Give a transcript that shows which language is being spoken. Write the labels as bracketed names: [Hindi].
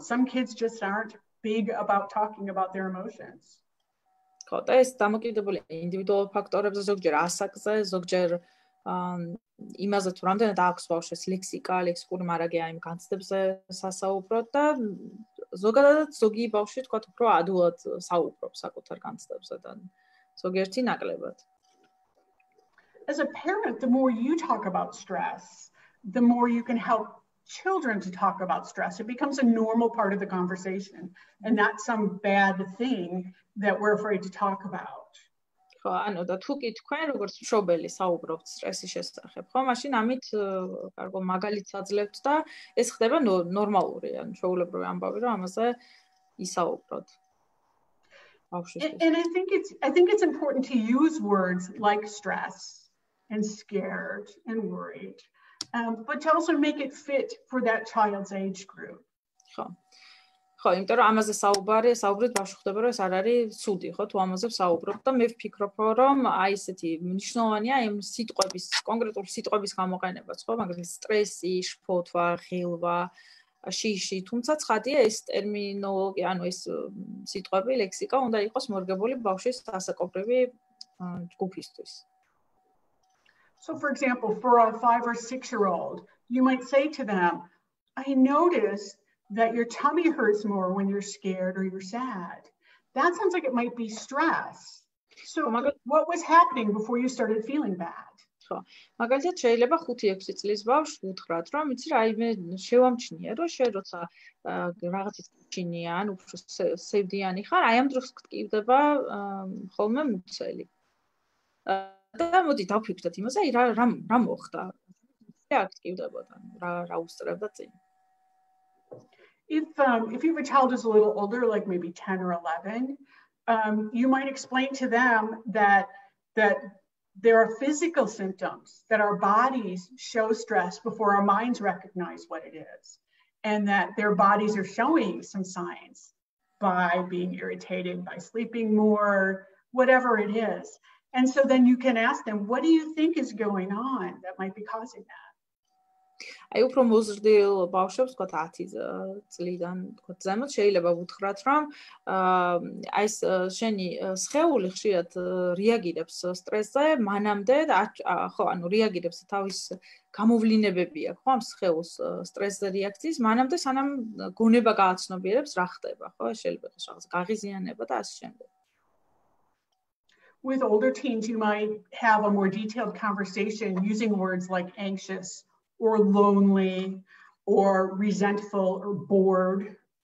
[English] Some kids just aren't big about talking about their emotions. [Georgian] ხო, და ეს დამოკიდებულია ინდივიდუალურ ფაქტორებზე, ზოგჯერ ასაკზე, ზოგჯერ იმაზე თუ რამდენად აქვს ბავშვს ლექსიკა, ლექსიკური მარაგი აი იმ განცდებზე სასაუბროთ და ზოგადად ზოგი ბავშვი თქვა უფრო ადვილად საუბრობს საკუთარ განცდებზე და ზოგიერთი ნაკლებად. [English] As a parent, the more you talk about stress, the more you can help children to talk about stress. It becomes a normal part of the conversation and not some bad thing that we're afraid to talk about. [Georgian] ხო, ანუ და თუ კი თქვენ როგორც მშობელი საუბრობთ სტრესის შესახებ, ხო, მაშინ ამით კარგო მაგალითს აძლევთ და ეს ხდება ნორმალური, ანუ ჩვეულებრივი ამბავი, რომ ამაზე ისაუბროთ. [English] And I think it's important to use words like stress and scared and worried, but to also make it fit for that child's age group. [Georgian] ხო, იმიტომ რომ ამაზე საუბრით ბავშვი ხდება, რომ ეს არ არის ცუდი, ხო, თუ ამაზე საუბრობთ და მე ვფიქრობ, რომ აი ესეთი მნიშვნელოვანია იმ სიტყვების, კონკრეტული სიტყვების გამოყენებაც, ხო, მაგალითად სტრესი, შფოთვა, ღილვა, შიში, თუმცა ცხადია ეს ტერმინოლოგია, ანუ ეს სიტყვები, ლექსიკა უნდა იყოს მორგებული ბავშვის ასაკობრივი ჯგუფისთვის. [English] So for example, for a 5 or 6-year-old, you might say to them, I noticed that your tummy hurts more when you're scared or you're sad. That sounds like it might be stress. So what was happening before you started feeling bad? [Georgian] ხო, მაგალითად შეიძლება 5-6 წლის ბავშვს უთხრათ, რომ იცი რა, მე შევამჩნია, რომ შენ როცა რაღაცის გიჩინია, ან უფრო სევდიანი ხარ, აი ამ დროს გტკივდება ხოლმე მუცელი. და მოდი დავფიქრდეთ იმაზე, აი რა მოხდა? რა გტკივდებოდა, რა უსწრებდა წინ? [English] If you have a child who's a little older, like maybe 10 or 11, you might explain to them that there are physical symptoms, that our bodies show stress before our minds recognize what it is, and that their bodies are showing some signs by being irritated, by sleeping more, whatever it is. And so then you can ask them, what do you think is going on that might be causing that? [Georgian] აი უფრო მოზრდილ ბავშვებს თქვა 10 წლიდან თქვა ზემოთ შეიძლება ვუთხრათ რომ აი ეს შენი სხეული ხშირად რეაგირებს სტრესზე მანამდე ხო ანუ რეაგირებს თავის გამოვლინებები აქვს ხო ამ სხეულს სტრესზე რეაქციის მანამდე სანამ გონება გააცნობიერებს რა ხდება ხო შეიძლება იყოს რაღაც გაღიზიანება და ასე შემდეგ. [English] With older teens you might have a more detailed conversation using words like anxious or lonely or resentful or bored.